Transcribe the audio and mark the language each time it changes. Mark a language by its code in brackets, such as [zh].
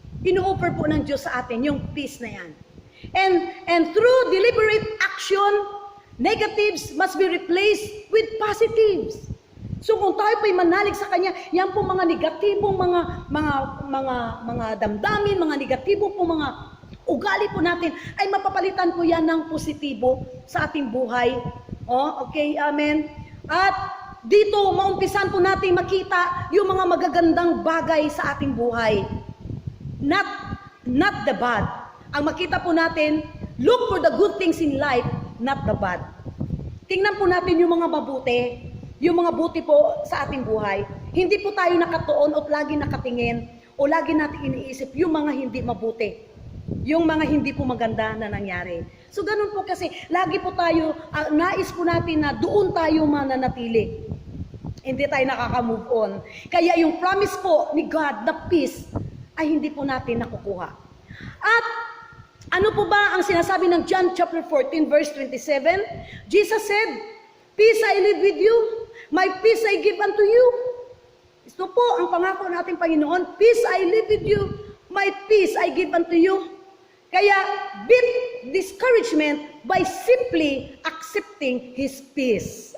[tl] Ino-offer po ng Diyos sa atin yung peace na yan. [en] And through deliberate action, negatives must be replaced with positives. [tl] So kung tayo po'y manalig sa Kanya, yan po mga negatibong mga damdamin, mga negatibong po mga ugali po natin, ay mapapalitan po yan ng positibo sa ating buhay. Okay, amen. At dito, maumpisan po natin makita yung mga magagandang bagay sa ating buhay. [en] Not the bad. [tl] Ang makita po natin, [en] look for the good things in life, not the bad. [tl] Tingnan po natin yung mga mabuti, yung mga buti po sa ating buhay. Hindi po tayo nakatuon o lagi nakatingin o lagi natin iniisip yung mga hindi mabuti. Yung mga hindi po maganda na nangyari. So ganun po kasi, lagi po tayo, nais po natin na doon tayo mananatili. Hindi tayo nakaka-move on. Kaya yung promise po ni God na peace ay hindi po natin nakukuha. At ano po ba ang sinasabi ng John chapter 14 verse 27? [en] Jesus said, "Peace I leave with you, my peace I give unto you." [tl] Ito po ang pangako ng ating Panginoon, [en] "Peace I leave with you, my peace I give unto you." Kaya beat discouragement by simply accepting His peace.